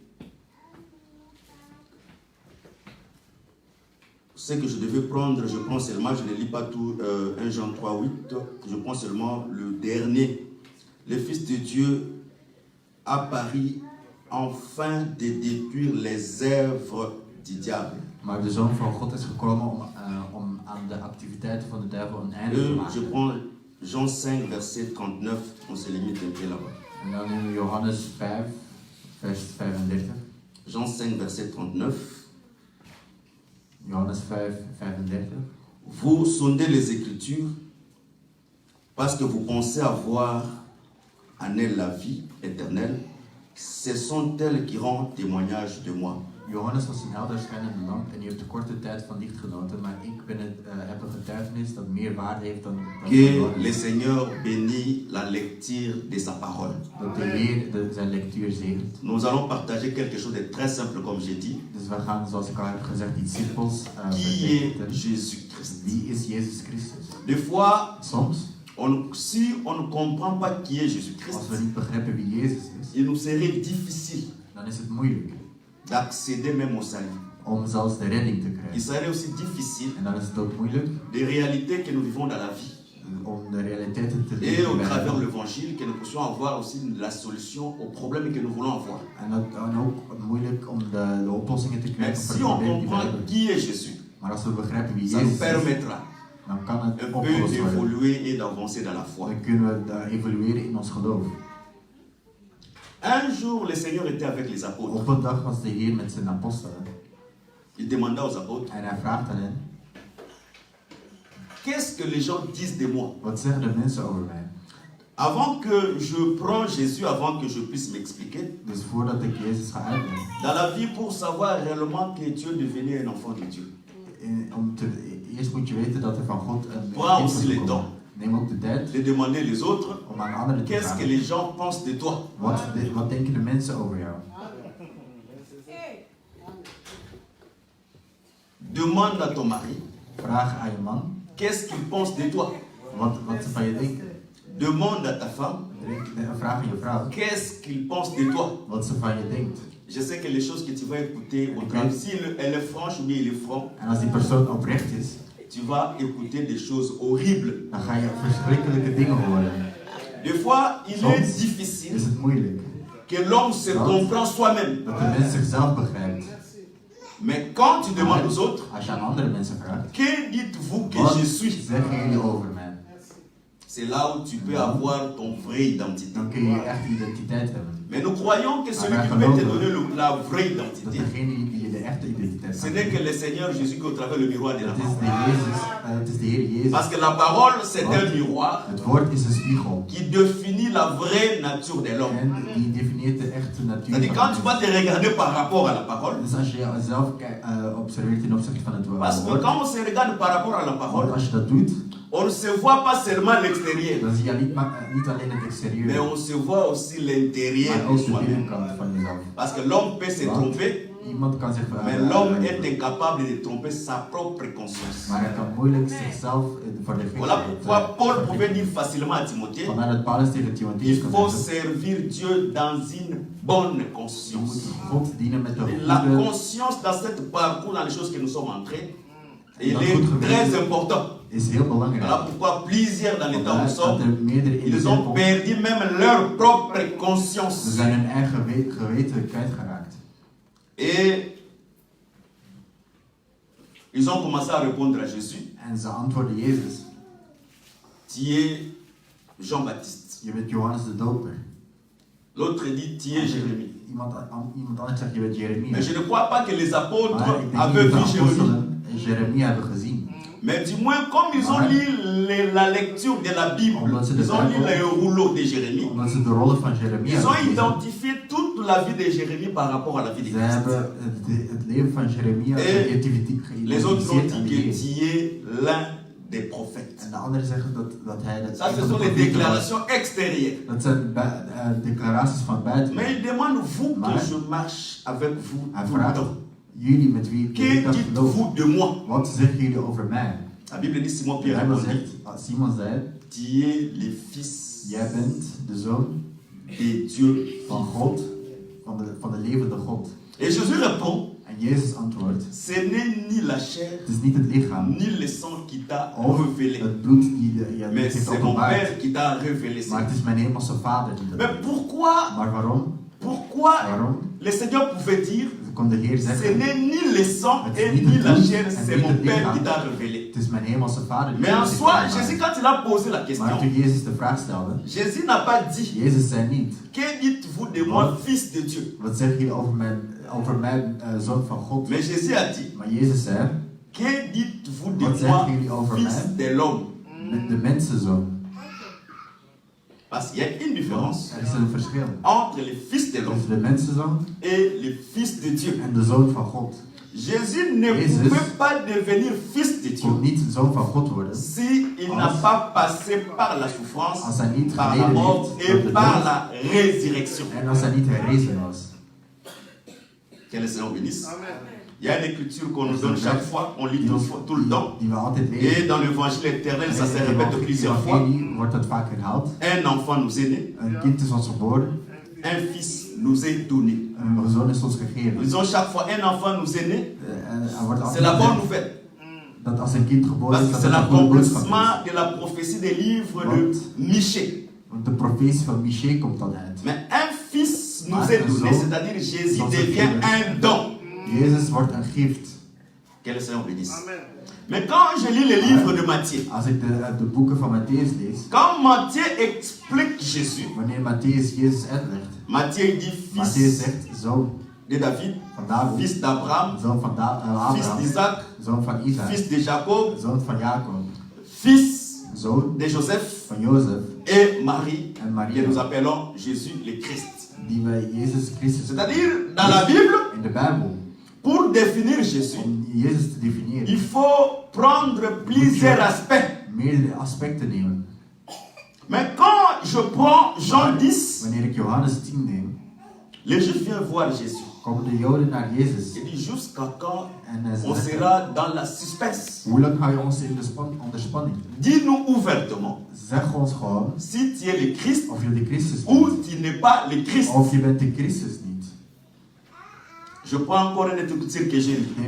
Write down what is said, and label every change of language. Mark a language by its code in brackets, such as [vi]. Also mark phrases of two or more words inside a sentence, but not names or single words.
[fr] Ce que je devais prendre, je prends seulement, je ne lis pas tout 1 Jean 3, 8, je prends seulement le dernier. Le Fils de Dieu apparut afin de détruire les œuvres du diable. [nl] Maar de Zoon van God is gekomen om aan de activiteiten van de duivel een einde te [fr] Je [nl] maken. [fr] prends Jean 5, verset 39, on se limite un peu là-bas. [nl] En dan in Johannes 5, vers 35. [fr] Jean 5, verset 39. [nl] Johannes 5, 35. [fr] Vous sondez les Écritures parce que vous pensez avoir en elles la vie éternelle. Ce sont elles qui rendent témoignage de moi. [nl] Johannes was een helder schijnende lamp en u hebt de korte tijd van licht genoten, maar ik heb een getuigenis dat meer waarde heeft dan [fr] Que [nl] Johannes. [fr] le Seigneur bénit la lecture de sa parole. [nl] Dat de Heer zijn lectuur zegent. [fr] Nous allons partager quelque chose de très simple, comme j'ai dit. [nl] Dus we gaan, zoals ik al heb gezegd, iets simpels [fr] Qui est [nl] vergeten. [fr] Jésus-Christ? [nl] Wie is Jezus Christus? [fr] Des fois, [nl] Soms, [fr] si on ne comprend pas qui est Jésus-Christ, [nl] als we niet begrijpen wie Jezus is, [fr] il nous serait difficile [nl] dan is het moeilijk [fr] d'accéder même au salut. [nl] om zelfs de redding te [fr] Il [nl] krijgen. [fr] serait aussi difficile [nl] En dan is het ook moeilijk [fr] des réalités que nous vivons dans la vie. [nl] om de realiteiten te [fr] Et au [nl] leven. [fr] travers de l'évangile, que nous puissions avoir aussi la solution aux problèmes que nous voulons avoir. [nl] En ook moeilijk om de oplossingen te [fr] Mais [nl] krijgen voor [fr] si [nl] de [fr] on [nl] problemen die we [fr] comprend [nl] hebben. [fr] qui est Jésus, [nl] Maar als we begrijpen wie [fr] ça nous [nl] Jezus is, [fr] permettra [nl] dan kan het [fr] un peu [nl] opgelost worden. [fr] d'évoluer et d'avancer dans la foi. [nl] Dan kunnen we evolueren in ons geloof. [fr] Un jour, le Seigneur était avec les apôtres. [nl] Op een dag was de Heer met zijn apostelen [fr] Il demanda aux apôtres, [nl] en hij vraagt aan hen: [fr] qu'est-ce que les gens disent de moi? [nl] wat zeggen de mensen over mij? [fr] Avant que je prenne Jésus, avant que je puisse m'expliquer, [nl] Dus voordat ik Jezus ga uitleggen, [fr] dans la vie, pour savoir réellement que tu es devenu un enfant de Dieu, [nl] eerst moet je weten dat er van God een [fr] Prends [nl] kind [fr] aussi [nl] was [fr] le [nl] gekomen. [fr] temps. [nl] Neem ook de tijd [fr] de demander les autres, [nl] om aan anderen te [fr] qu'est-ce que [nl] vragen: [fr] les gens pensent de toi? [nl] wat denken de mensen over jou? [fr] Demande à ton mari, [nl] Vraag aan je man [fr] qu'est-ce qu'il pense de toi? [nl] wat ze van je denken. [fr] Demande à ta femme, [nl] Vraag aan je vrouw [fr] qu'est-ce qu'il pense de toi? [nl] wat ze van je denkt. [fr] Je sais que les choses que tu vas écouter, au travail, si elle est franche ou bien il est franc, [nl] En als die persoon oprecht is, [fr] tu vas écouter des choses horribles. [nl] dan ga je verschrikkelijke dingen horen. [fr] Des fois, il [nl] Soms [fr] est difficile [nl] is het moeilijk [fr] que l'homme se comprenne soi-même. [nl] dat de mens zichzelf begrijpt. [fr] Mais quand tu demandes aux autres, [nl] Als je aan andere mensen vraagt: [fr] que dites-vous que [nl] wat [fr] je suis? [nl] zeggen jullie over mij? [fr] C'est là où tu peux avoir ton vraie identité. [nl] Dan kun je echt identiteit hebben. [fr] Mais nous croyons que celui qui peut te donner la vraie [nl] Dat [fr] identité, [nl] degene die je de echte identiteit [fr] ce [nl] kan [fr] n'est [nl] geven, [fr] que le Seigneur Jésus qui au travers le miroir de la [nl] het is [fr] parole. [nl] het is de Heer Jezus. [fr] Parce que la parole, c'est un miroir [nl] Het woord is een spiegel. [fr] qui définit la vraie nature de l'homme. [nl] En die definieert de echte natuur [fr] C'est-à-dire, [nl] van [fr] quand [nl] de [fr] tu [nl] mens. [fr] vas te regarder par rapport à la parole, [nl] Dus als je jezelf observeert ten opzichte van het [fr] parce que [nl] woord, [fr] quand on se regarde par rapport à la [nl] want [fr] parole, [nl] als je dat doet, [fr] on ne se voit pas seulement l'extérieur, [nl] dan zie je niet alleen het [fr] mais [nl] exterieur, [fr] on se voit aussi l'intérieur [nl] maar [fr] de [nl] ook de [fr] soi-même. [nl] binnenkant van jezelf. [fr] Parce que l'homme peut se [nl] Want [fr] tromper, [nl] iemand kan zich [fr] mais l'homme est incapable de tromper sa propre conscience. [nl] maar hij kan moeilijk zichzelf voor de [fr] Voilà pourquoi Paul pouvait dire facilement à Timothée, [nl] Vandaar dat Paulus tegen Timotheus [fr] il [nl] kan [fr] faut [nl] zeggen: [fr] servir Dieu dans une bonne [nl] je moet [fr] conscience. [nl] God dienen met een [fr] La [nl] goede. [fr] conscience dans cette parcours, dans les choses que nous sommes entrés, il [nl] Dat [fr] est [nl] goed geweten [fr] très important. [nl] is heel [fr] Voilà [nl] belangrijk. [fr] pourquoi plusieurs dans les temps où nous [nl] Vandaar dat [fr] sommes, [nl] er meerdere in de [fr] ils ont [nl] tempel, [fr] perdu même leur propre [nl] ze [fr] conscience. [nl] zijn hun eigen geweten kwijtgeraakt. [fr] Et ils ont commencé à répondre à Jésus, [nl] En ze antwoorden Jezus: [fr] tu es Jean-Baptiste. [nl] je bent Johannes de Doper. [fr] L'autre dit, tu es Jérémie. [nl] Iemand anders zegt: je bent Jeremia. [fr] Mais je ne crois pas que les apôtres [nl] Maar ik denk [fr] avaient [nl] niet [fr] vu [nl] dat de [fr] Jérémie. [nl] apostelen Jeremia hebben gezien. [fr] Mais du moins, comme ils ont lu la lecture de la Bible, ils ont lu le rouleau de Jérémie, [nl] Omdat ze de rollen van Jeremia [fr] ils ont [nl] hebben gelezen. [fr] identifié toute la vie de Jérémie par rapport à la vie de [nl] Ze [fr] Christ. [nl] hebben het leven van Jeremia [fr] Les autres ont [nl] geïdentificeerd aan [fr] dit que [nl] Jezus. [fr] tu es l'un des prophètes. [nl] En de anderen zeggen dat hij dat [fr] Ça, [nl] een [fr] ce [nl] van de [fr] sont les [nl] profeten was. [fr] déclarations extérieures. [nl] Dat zijn declaraties van buiten. [fr] Mais il demande, vous, que [nl] Maar [fr] je marche avec vous [nl] hij [fr] tout le [nl] vraagt: [fr] temps. [nl] jullie met wie ik de hele [fr] Que [nl] dag geloof, [fr] dites-vous de moi? [nl] wat zeggen jullie over mij? [fr] La Bible dit, Simon [nl] De [fr] Pierre [nl] Bijbel [fr] répondit, [nl] zegt, Simon zei: [fr] tu es le fils [nl] jij bent de zoon [fr] de Dieu [nl] van God, van de levende God. [fr] Et Jésus répond, [nl] En Jezus antwoordt: [fr] ce n'est ni la chair, [nl] het is niet het lichaam [fr] ni le sang qui t'a [nl] of [fr] révélé, [nl] het bloed die je [fr] mais [nl] heeft [fr] c'est mon [nl] openbaard, [fr] Père qui t'a révélé [nl] maar [fr] ça. [nl] het is mijn hemelse Vader die dat [fr] Mais [nl] doet. [fr] pourquoi [nl] Maar waarom? [fr] Pourquoi [nl] Waarom? [fr] le Seigneur pouvait dire, [nl] Kon de Heer [fr] ce [nl] zeggen, [fr] n'est ni le sang [nl] Het [fr] et [nl] is niet [fr] ni [nl] het [fr] la [nl] bloed [fr] chair, [nl] en [fr] c'est [nl] niet [fr] mon [nl] het [fr] Père [nl] lichaam. [fr] qui t'a révélé. [nl] het is mijn hemelse Vader die [fr] Mais en [nl] het zich [fr] soi, [nl] openbaart. [fr] Jésus, quand il a posé la [nl] Maar [fr] question, [nl] toen Jezus de vraag stelde, [fr] Jésus n'a pas dit, [nl] Jezus zei niet, [fr] que dites-vous de moi, fils de Dieu? [nl] wat zeg je over mijn zoon van God? [fr] Mais Jésus a dit, [nl] Maar Jezus zei, [fr] que dites-vous de [nl] wat [fr] moi, [nl] zeggen jullie over [fr] fils [nl] mij? [fr] de l'homme? [nl] De mensenzoon. [fr] Parce qu'il y a une différence [nl] Er is een verschil [fr] entre les fils de l'homme [nl] tussen de mensenzoon [fr] et les fils de Dieu. [nl] en de zoon van God. [fr] Jésus ne [nl] Jésus [fr] pouvait pas devenir fils de [nl] Je kon [fr] Dieu [nl] niet zoon van God worden [fr] s'il n'a pas passé par la souffrance, [nl] als hij niet [fr] par la [nl] geleden [fr] mort [nl] heeft door [fr] et [nl] de [fr] par [nl] dood [fr] la résurrection. [nl] en als hij niet herrezen was. [fr] Que le Seigneur bénisse. Il y a une écriture qu'on nous donne chaque fois, on lit tout le temps. [nl] Die we altijd [fr] Et [nl] lezen. [fr] dans l'évangile éternel, ça se [nl] In [fr] répète [nl] de [fr] plusieurs fois. [nl] evangelie wordt dat vaak herhaald. [fr] Un enfant nous est né, [nl] Een kind is ons geboren, [fr] un fils nous est donné. [nl] een zoon is ons [fr] Nous [nl] gegeven. [fr] disons chaque fois, un enfant nous est né, [nl] En er wordt [fr] c'est la [nl] altijd [fr] bonne [nl] gezegd [fr] nouvelle. [nl] dat als een kind geboren [fr] Parce [nl] is, [fr] que [nl] dat [fr] c'est [nl] het een goede boodschap is. [fr] l'accomplissement de la prophétie des livres de Michée. [nl] Want de profetie van Michée komt dan uit. [fr] Mais un fils nous est donné, c'est-à-dire Jésus devient un don. [nl] Jezus wordt een gift. [fr] Que le Seigneur bénisse. Mais quand je lis les livres de Matthieu, [nl] Als ik de boeken van Matthäus lees, [fr] quand Matthieu explique Jésus, [nl] wanneer Matthäus Jezus uitlegt, [fr] Matthieu dit [nl] Matthäus [fr] fils [nl] zegt zoon [fr] de David, [nl] van David, [fr] fils d'Abraham, [nl] zoon van [fr] fils [nl] Abraham, [fr] d'Isaac, [nl] zoon van Isaac, [fr] fils de Jacob, [nl] zoon van Jacob, [fr] fils [nl] zoon [fr] de Joseph [nl] van Jozef [fr] et Marie, [nl] en Maria, [fr] que nous appelons Jésus le Christ. [nl] die wij Jezus Christus [fr] C'est-à-dire, dans la Bible, [nl] in de Bijbel. [fr] pour définir Jésus, [nl] Om Jezus te definiëren, [fr] il faut prendre plusieurs aspects. [nl] meerdere aspecten nemen. [fr] Mais quand je prends Jean 10, [nl] Wanneer ik Johannes 10 neem, [fr] les Juifs viennent voir Jésus. [nl] komen de Joden naar Jezus [fr] Il dit jusqu'à quand [nl] en hij [fr] on [nl] zegt, [fr] sera dans la suspense? [nl] hoe lang hou je ons in de onder spanning? [fr] Dis-nous ouvertement [nl] Zeg ons gewoon [fr] si tu es le Christ [nl] of je de Christus [fr] ou [nl] bent, [fr] tu n'es pas le Christ. [nl] of je bent de Christus niet. [fr] Je prends encore une écriture que j'ai lue.